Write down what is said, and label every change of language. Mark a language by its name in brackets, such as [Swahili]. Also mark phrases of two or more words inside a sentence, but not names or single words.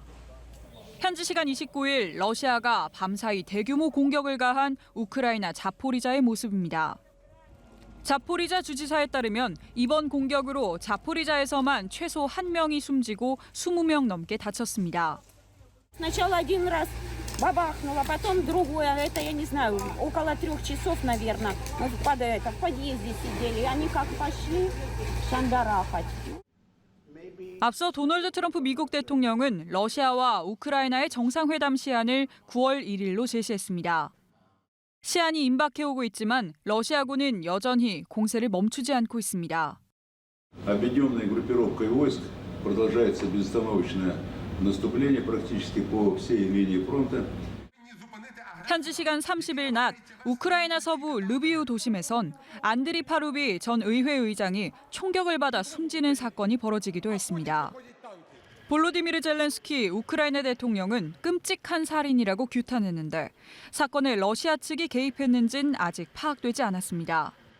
[Korean] 현지 시간 29일 러시아가 밤사이 대규모 공격을 가한 우크라이나 자포리자의 모습입니다. 자포리자 주지사에 따르면 이번 공격으로 자포리자에서만 최소 1명이 숨지고 20명 넘게 다쳤습니다. [Russian] Сначала один раз бабахнуло, потом другое. Это, я не знаю, около 3 часов, наверное. Мы в подъезде сидели. Они как пошли шандарахать. [Korean] 앞서 도널드 트럼프 미국 대통령은 러시아와 우크라이나의 정상회담 시한을 9월 1일로 제시했습니다. 시한이 임박해오고 있지만 러시아군은 여전히 공세를 멈추지 않고 있습니다. [Russian] Объединенной группировкой войск продолжается безостановочное наступление практически по всей линии фронта. [Korean] 현지 시간 30일 낮 우크라이나 서부 르비우 도심에선 안드리 파루비 전 의회 의장이 총격을 받아 숨지는 사건이 벌어지기도 했습니다. 볼로디미르 젤렌스키 우크라이나 대통령은 끔찍한 살인이라고 규탄했는데 사건에 러시아 측이 개입했는지는 아직 파악되지 않았습니다.